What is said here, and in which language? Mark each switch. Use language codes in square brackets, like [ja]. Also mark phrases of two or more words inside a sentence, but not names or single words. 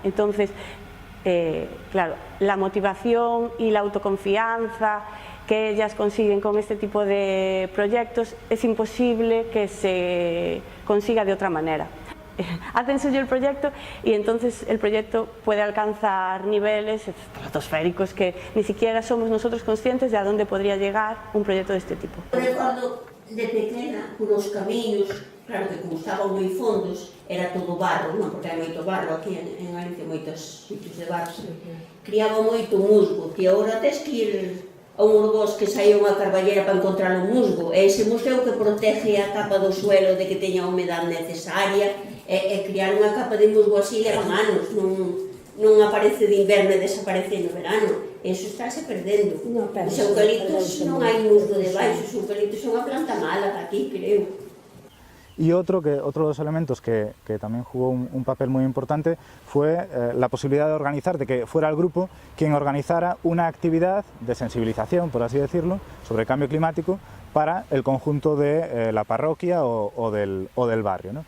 [es] Entonces, claro, la motivación y la autoconfianza que ellas consiguen con este tipo de proyectos es imposible que se consiga de otra manera. Hacen suyo el proyecto y entonces el proyecto puede alcanzar niveles estratosféricos que ni siquiera somos nosotros conscientes de a dónde podría llegar un proyecto de este tipo. [gl] Recordo de pequena, polos camiños, claro que como estaban moi fondos, era todo barro, non? Porque hai moito barro aquí en Galicia, moitos sitios de barro. Criaba moito musgo, que agora tes que ir a un bosque que saía unha carballera para encontrar un musgo, e ese musgo é o que protege a capa do suelo de que teña a humedade necesaria, e criar unha capa de musgo así levan anos, non aparece de inverno e desaparece no verano. Eso estáse perdendo. Os eucaliptos non hai musgo debaixo, os eucaliptos son a planta mala aquí, creo. [es] Y otro de los elementos que también jugó un papel muy importante fue la posibilidad de organizar, de que fuera el grupo quien organizara una actividad de sensibilización, por así decirlo, sobre el cambio climático para el conjunto de la parroquia o del barrio, ¿no?